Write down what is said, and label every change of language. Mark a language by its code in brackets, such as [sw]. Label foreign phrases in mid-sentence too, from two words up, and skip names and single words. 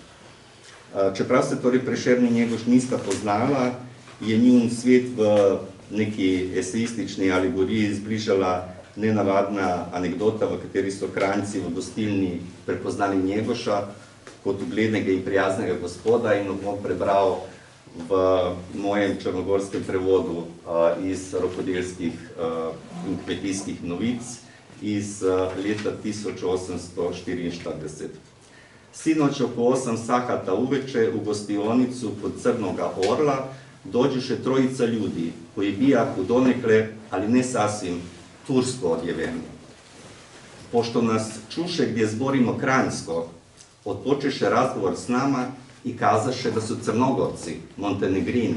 [sl] Čeprav se torej Prešern in Njegoš nista poznala, je njun svet v neki esejistični alegoriji zbližala nenavadna anekdota, v kateri so Kranjci v gostilni prepoznali Njegoša kot uglednega in prijaznega gospoda, in bom prebral v mojem črnogorskem prevodu iz rokodelskih in kmetijskih novic iz leta 1844. [sr] Sinoć oko 8 sahata uveče u gostionicu kod Crnoga orla dođeše trojica ljudi koji bijahu donekle, ali ne sasvim, tursko odjeveni. Pošto nas čuše gdje zborimo kranjsko, odpočeše razgovor s nama i kazaše da su Crnogorci, Montenegrini.